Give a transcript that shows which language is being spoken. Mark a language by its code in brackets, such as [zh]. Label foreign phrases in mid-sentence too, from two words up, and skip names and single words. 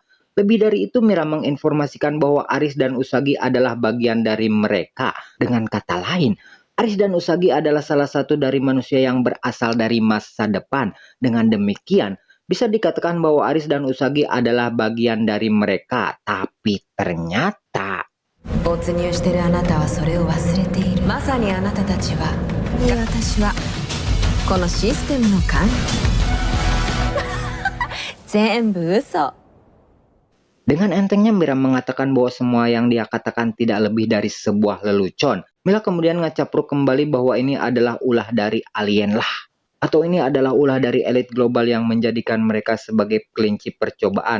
[id] Lebih dari itu, Mira menginformasikan bahwa Aris dan Usagi adalah bagian dari mereka. Dengan kata lain, Aris dan Usagi adalah salah satu dari manusia yang berasal dari masa depan. Dengan demikian, bisa dikatakan bahwa Aris dan Usagi adalah bagian dari mereka. Tapi ternyata [ja] 没入してるあなたはそれを忘れている。まさにあなたたちは、で私はこのシステムの管理。全部嘘。 [id] dengan entengnya Mira mengatakan bahwa semua yang dia katakan tidak lebih dari sebuah lelucon. Mira kemudian ngacapruk kembali bahwa ini adalah ulah dari alien lah. Atau ini adalah ulah dari elit global yang menjadikan mereka sebagai kelinci percobaan.